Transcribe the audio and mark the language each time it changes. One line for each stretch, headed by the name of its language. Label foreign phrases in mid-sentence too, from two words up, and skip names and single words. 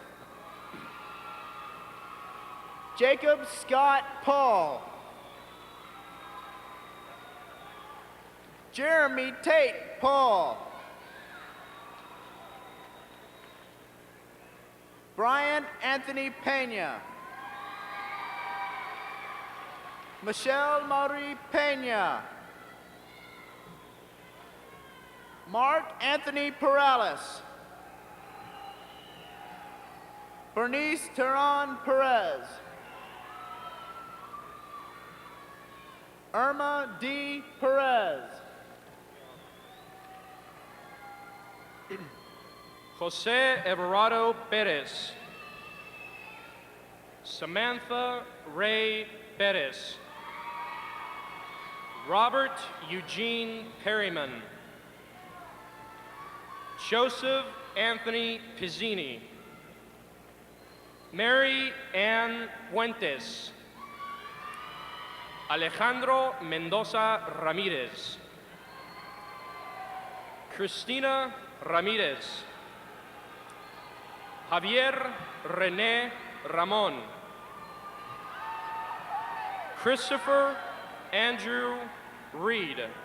English: Jacob Scott Paul. Jeremy Tate Paul. Brian Anthony Pena. Michelle Marie Pena. Mark Anthony Perales. Bernice Teran Perez. Irma D. Perez. Jose Everardo Perez. Samantha Ray Perez. Robert Eugene Perryman. Joseph Anthony Pizzini. Mary Ann Fuentes. Alejandro Mendoza Ramirez. Cristina Ramirez. Javier René Ramon. Christopher Andrew Reed.